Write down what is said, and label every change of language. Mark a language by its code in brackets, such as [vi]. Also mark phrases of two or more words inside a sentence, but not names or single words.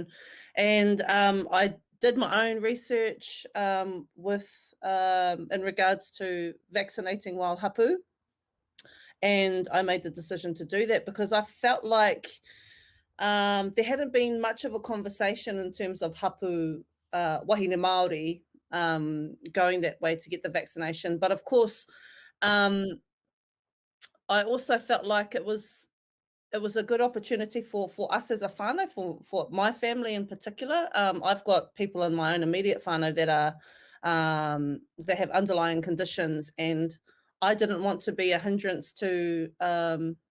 [en] And I did my own research in regards to vaccinating while hapū. And I made the decision to do that because I felt like there hadn't been much of a conversation in terms of [mi] hapū wahine Māori [en] going that way to get the vaccination. But of course, I also felt like it was a good opportunity for us as a whānau, for my family in particular. I've got people in my own immediate whānau that are that have underlying conditions, and I didn't want to be a hindrance to them.